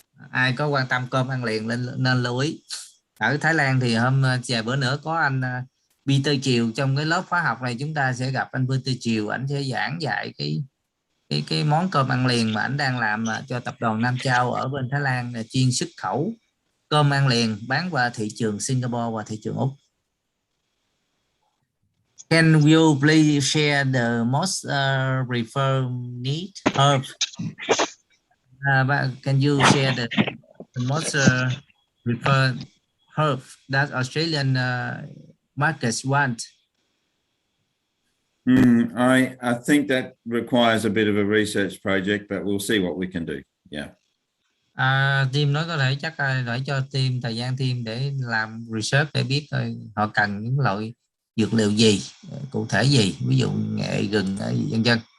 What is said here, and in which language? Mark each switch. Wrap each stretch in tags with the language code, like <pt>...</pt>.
<vi>Ai có quan tâm cơm ăn liền nên lưu ý. Ở Thái Lan thì vài bữa nữa có anh Peter Chiều, trong cái lớp khóa học này chúng ta sẽ gặp anh Peter Chiều, ảnh sẽ giảng dạy cái món cơm ăn liền mà ảnh đang làm cho tập đoàn Nam Châu ở bên Thái Lan, là chuyên xuất khẩu cơm ăn liền bán qua thị trường Singapore và thị trường Úc.</vi> <en>Can you please share the most preferred need herb? Can you share the most preferred herb that Australian markets want? I think that requires a bit of a research project, but we'll see what we can do. Yeah.</en> <vi>Team nói có thể chắc để cho team thời gian team để làm research để biết họ cần những loại dược liệu gì, cụ thể gì, ví dụ nghệ, gừng, vân vân.</vi>